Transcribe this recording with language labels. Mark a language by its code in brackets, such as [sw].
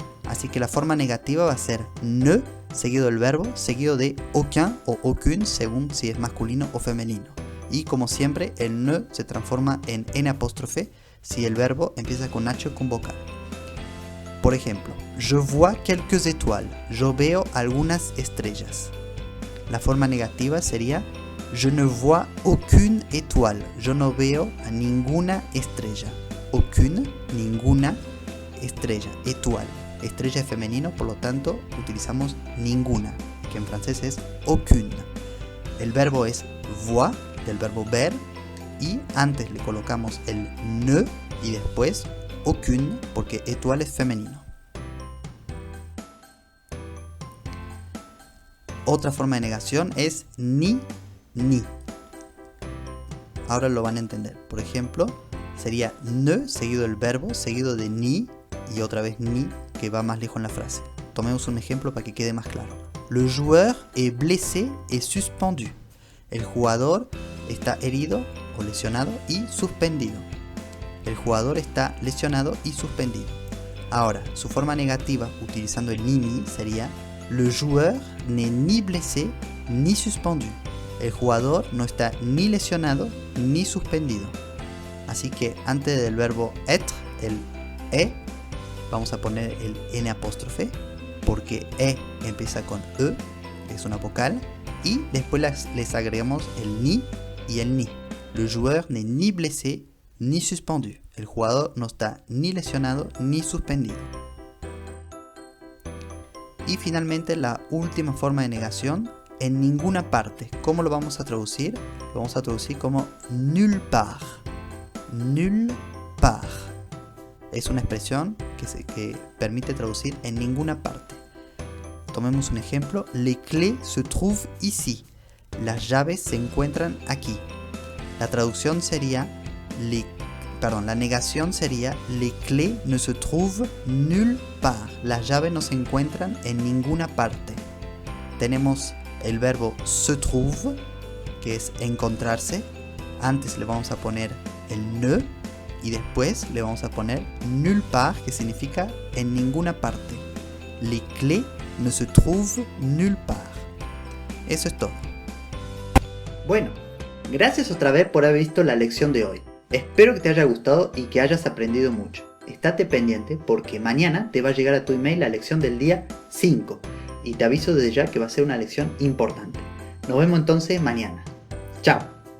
[es] Así que la forma negativa va a ser ne, seguido del verbo, seguido de aucun o aucune, según si es masculino o femenino. Y como siempre, el ne se transforma en N apóstrofe si el verbo empieza con H o con vocal. Por ejemplo, [fr] je vois quelques étoiles. [es] Yo veo algunas estrellas. La forma negativa sería [fr] Je ne vois aucune étoile. [es] Yo no veo a ninguna estrella. Aucune, ninguna estrella. Étoile. Estrella es femenino, por lo tanto utilizamos ninguna, que en francés es aucune. El verbo es voir, del verbo ver, y antes le colocamos el ne y después aucune, porque étoile es femenino. Otra forma de negación es ni, ni. Ahora lo van a entender. Por ejemplo, sería ne seguido del verbo, seguido de ni y otra vez ni, que va más lejos en la frase. Tomemos un ejemplo para que quede más claro. [fr] Le joueur est blessé et suspendu. [es] El jugador está herido o lesionado y suspendido. El jugador está lesionado y suspendido. Ahora, su forma negativa utilizando el ni sería [fr] le joueur n'est ni blessé ni suspendu. [es] El jugador no está ni lesionado ni suspendido. Así que antes del verbo être, el vamos a poner el n apóstrofe, porque empieza con e, que es una vocal, y después les agregamos el ni y el ni. [fr] Le joueur n'est ni blessé ni suspendu. [es] El jugador no está ni lesionado ni suspendido. Y finalmente la última forma de negación, en ninguna parte. ¿Cómo lo vamos a traducir? Lo vamos a traducir como nulle part. Nulle part. Es una expresión que permite traducir en ninguna parte. Tomemos un ejemplo. [fr] Les clés se trouvent ici. [es] Las llaves se encuentran aquí. La traducción sería, la negación sería [fr] les clés ne se trouvent nulle part. [es] Las llaves no se encuentran en ninguna parte. Tenemos el verbo se trouve, que es encontrarse. Antes le vamos a poner el ne y después le vamos a poner nulle part, que significa en ninguna parte. [fr] Les clés ne se trouvent nulle part. [es] Eso es todo. Bueno, gracias otra vez por haber visto la lección de hoy. Espero que te haya gustado y que hayas aprendido mucho. Estate pendiente porque mañana te va a llegar a tu email la lección del día 5 y te aviso desde ya que va a ser una lección importante. Nos vemos entonces mañana. Chao.